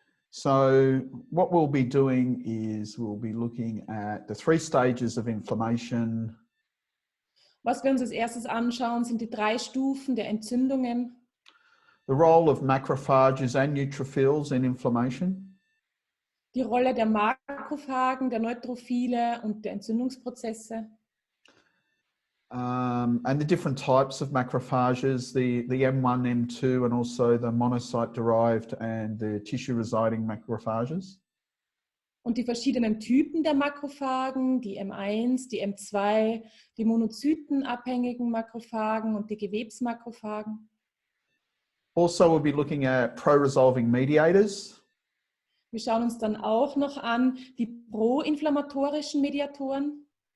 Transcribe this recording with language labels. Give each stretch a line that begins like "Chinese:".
English: So what we'll be doing is we'll be looking at the 3 stages of inflammation.
German: Was wir uns als erstes anschauen, sind die 3 Stufen der Entzündungen.
English: The role of macrophages and neutrophils in inflammation.
German: Die Rolle der Makrophagen, der Neutrophile und der Entzündungsprozesse.
English: And the different types of macrophages, the M1, M2, and also the monocyte-derived and the tissue-residing macrophages.
German: Und die verschiedenen Typen der Makrophagen, die M1, die M2, die monozytenabhängigen Makrophagen und die Gewebsmakrophagen.
English: Also, we'll be looking at pro-resolving mediators.
German: Wir schauen uns dann auch noch an die proinflammatorischen Mediatoren.